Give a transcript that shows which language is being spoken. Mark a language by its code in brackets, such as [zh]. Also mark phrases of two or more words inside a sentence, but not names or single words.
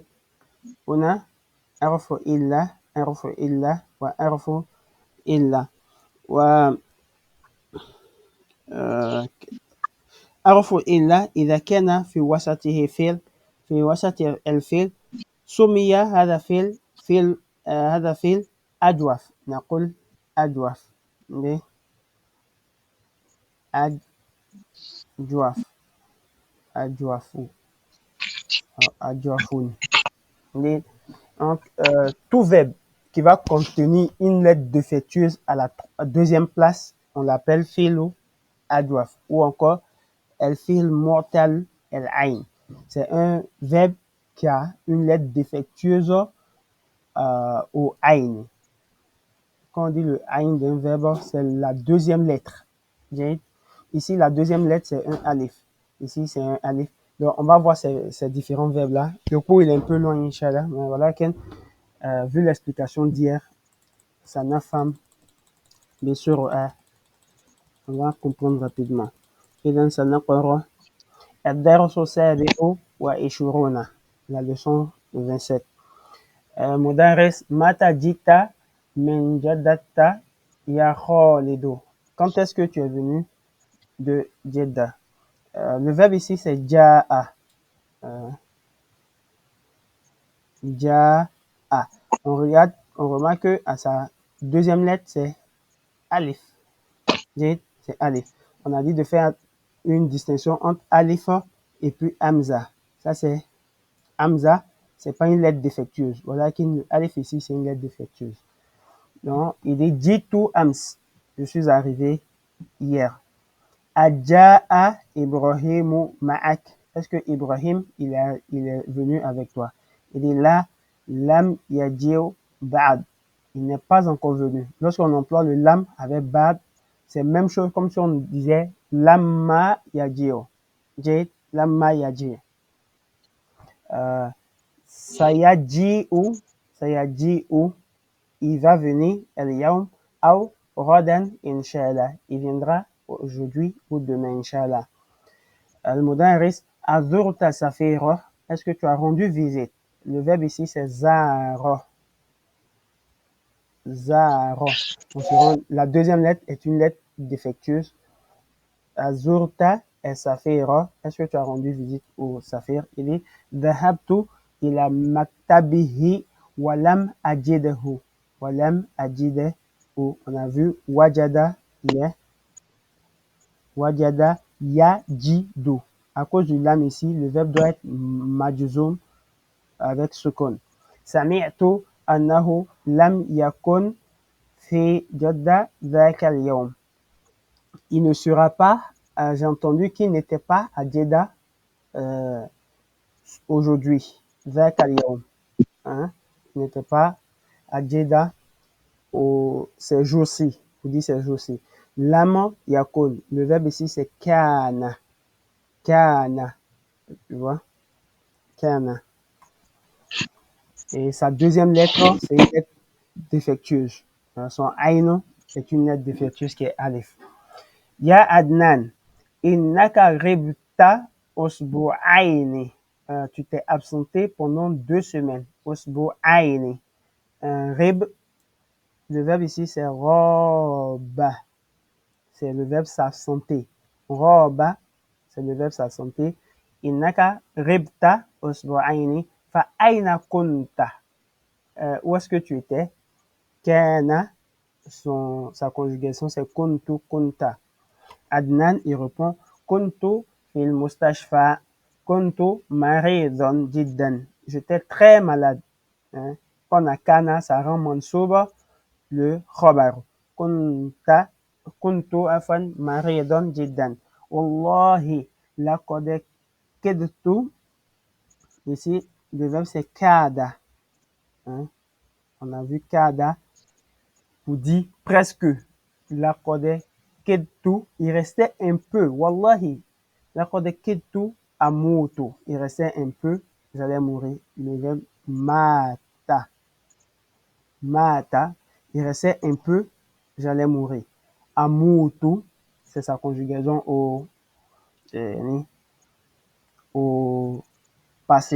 [ar] هنا حرف إلا وحرف إلا حرف إلا إذا كان في وسطه فعل في وسط الفعل سمي هذا فعل أجوف. نقول أجوف. أجوف أجوف أجوفون. [fr] Donc, tout verbe qui va contenir une lettre défectueuse à la deuxième place, on l'appelle [ar] فعل أدوف [fr] ou encore [ar] الفعل معتل العين. [fr] C'est un verbe qui a une lettre défectueuse au ayn. Quand on dit le ayn d'un verbe, c'est la deuxième lettre. Ici, la deuxième lettre, c'est un alif. Ici, c'est un alif. Donc, on va voir ces différents verbes-là. Le cours, il est un peu long, Inch'Allah. Mais voilà, vu l'explication d'hier, ça n'a femme, bien sûr, on va comprendre rapidement. [ar] إذا سنقرأ الدرس السابع وعشرون. [fr] La leçon 27. [ar] مدرس متى جئت من جدة يا خالد. [fr] Quand est-ce que tu es venu de Jeddah? Le verbe ici, c'est ja'a. Ja'a. On remarque que à sa deuxième lettre, c'est alif. C'est alif. On a dit de faire une distinction entre alif et puis hamza. Ça, c'est hamza, c'est pas une lettre défectueuse. Voilà qu'une alif ici, c'est une lettre défectueuse. Donc, il dit [ar] جئت أمس. [fr] Je suis arrivé hier. [ar] أجاء إبراهيم معك. [fr] Est-ce que Ibrahim, il est venu avec toi? Il dit là, [ar] لم يجئ بعد. [fr] Il n'est pas encore venu. Lorsqu'on emploie le lam avec ba'd, c'est la même chose comme si on disait [ar] لما يجئ. لما يجئ. [fr] Sayaji'u, il va venir al-yawm ou [ar] غدا إن شاء الله. [fr] Il viendra aujourd'hui ou demain inshallah. [ar] المدرس أزرت سفيرا. [fr] Est-ce que tu as rendu visite? Le verbe ici c'est zara. Donc, la deuxième lettre est une lettre défectueuse. [ar] Azurta et safira. [fr] Est-ce que tu as rendu visite au safir? Il dit [ar] ذهبت إلى مكتبه ولم أجده. ولم أجده. [fr] On a vu [ar] وجد يجد. [fr] À cause du lam ici, le verbe doit être majzoum avec sukun. [ar] سمعت أنه لم يكن في جدة ذاك اليوم. [fr] Il ne sera pas, j'ai entendu qu'il n'était pas à Jeddah aujourd'hui. [ar] ذاك اليوم. [fr] Il n'était pas à Jeddah ces jours-ci. Vous dites ces jours-ci. [ar] لم يكن. [fr] Le verbe ici c'est kana. Kana. Tu vois? Kana. Et sa deuxième lettre, c'est une lettre défectueuse. Son aïn est une lettre défectueuse qui est alif. [ar] يا عدنان إنك غبت أسبوعين. [fr] Tu t'es absenté pendant 2 semaines. Usbu'aini. Rib, le verbe ici, c'est roba. C'est le verbe s'absenter. Roba, c'est le verbe s'absenter. [ar] إنك غبت أسبوعين فأين كنت. [fr] Où est-ce que tu étais? Kana, sa conjugation, c'est [ar] كنت كنت. Adnan, [fr] il répond [ar] كنت في المستشفى كنت مريضا جدا. [fr] J'étais très malade. Hein? Quand on a kana, ça rend mansouba le khabar. [ar] كنت كنت آفا مريضا جدا. والله لقد كدت. [fr] Ici, le verbe c'est kada. Hein? On a vu kada pour dire presque. [ar] لقد كدت, [fr] il restait un peu. [ar] والله لقد كدت أموت. [fr] Il restait un peu, j'allais mourir. Le verbe mata. Mata, il restait un peu, j'allais mourir. Amutu, c'est sa conjugaison au passé.